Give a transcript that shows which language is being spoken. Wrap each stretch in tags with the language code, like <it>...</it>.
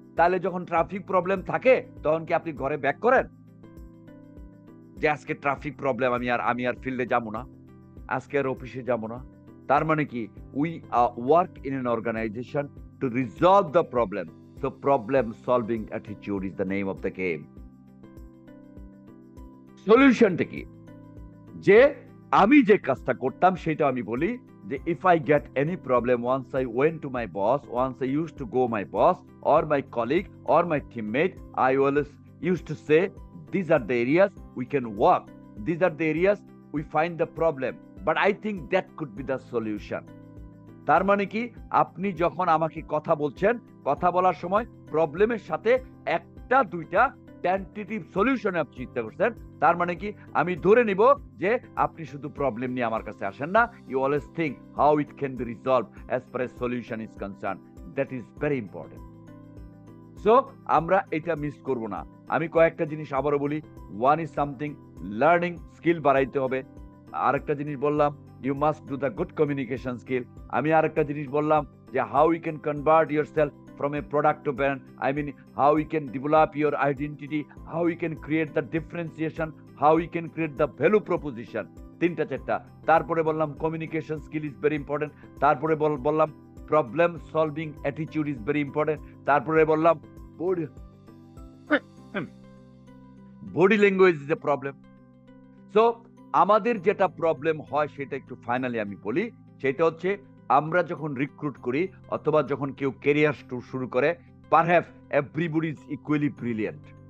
<bn>তাহলে যখন traffic problem থাকে তখন কি আপনি ঘরে ব্যাক করেন যে আজকে ট্রাফিক প্রবলেম, আমি আর ফিল্ডে যাবো না, আজকে আর অফিসে যাবো না? তার মানে কি,</bn> <en>We work in an organisation to resolve the problem. So problem solving attitude is the name of the game.</en> <bn>সলিউশনটা কি? যে আমি যে কাজটা করতাম সেটা আমি বলি যে</bn> <en>if I get any problem, once I went to my boss, once I used to go my boss or my colleague or my teammate, I always used to say, these are the areas we can work, these are the areas we find the problem, but I think that could be the solution.</en> <bn>তার মানে কি, আপনি যখন আমাকে কথা বলছেন, কথা বলার সময় প্রবলেমের সাথে একটা দুইটা টেন্টেটিভ সলিউশন আপনি চিন্তা করছেন, তার মানে কি আমি ধরে নিব যে আপনি শুধু প্রবলেম নিয়ে আমার কাছে আসেন না,</bn> <en>You always think how it can be resolve as far as solution is concern. That is very important.</en> <bn>So আমরা এটা মিস করব না। আমি কয়েকটা জিনিস আবারও বলি।</bn> <en>one is something,</en> <bn>learning skill বাড়াইতে হবে। আরেকটা জিনিস বললাম,</bn> <en>You must do the good communication skill.</en> <bn>আমি আরেকটা জিনিস বললাম যে</bn> <en>How you can convert yourself from a product to brand. I mean, how you can develop your identity, how you can create the differentiation, how you can create the value proposition.</en> <bn>তিনটা চারটা। তারপরে বললাম</bn> <en>Communication skill is very important. তারপরে বললাম problem solving attitude is very important.</en> <bn>তারপরে বললাম</bn> <en>Body language is a problem.</en> <bn>So আমাদের যেটা প্রবলেম হয় সেটা একটু ফাইনালি আমি বলি, সেটা হচ্ছে আমরা যখন রিক্রুট করি অথবা যখন কেউ ক্যারিয়ার শুরু করে,</bn> <en>Perhaps everybody is equally brilliant.</en>